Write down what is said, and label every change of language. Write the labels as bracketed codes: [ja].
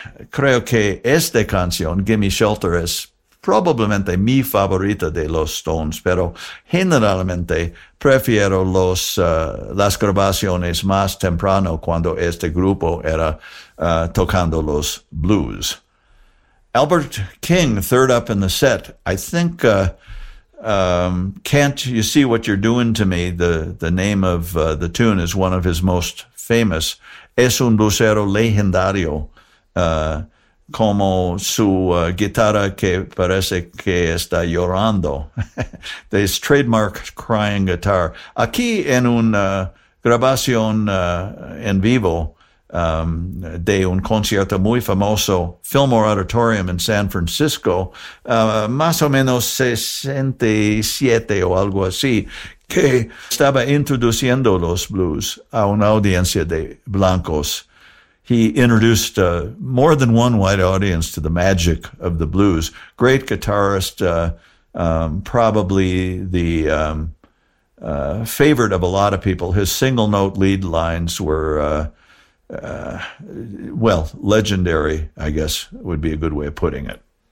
[es] Creo que esta canción, Gimme Shelter, es probablemente mi favorita de los Stones, pero generalmente prefiero las grabaciones más temprano cuando este grupo era tocando los blues. [en] Albert King, third up in the set. I think Can't You See What You're Doing to Me, the name of the tune, is one of his most famous. [es] Es un blusero legendario. Como su guitarra que parece que está llorando. [en] This trademark crying guitar. [es] Aquí en una grabación en vivo de un concierto muy famoso, Fillmore Auditorium en San Francisco, más o menos 67 o algo así, que estaba introduciendo los blues a una audiencia de blancos. [en] He introduced more than one white audience to the magic of the blues. Great guitarist, probably the favorite of a lot of people. His single note lead lines were, legendary, I guess would be a good way of putting it.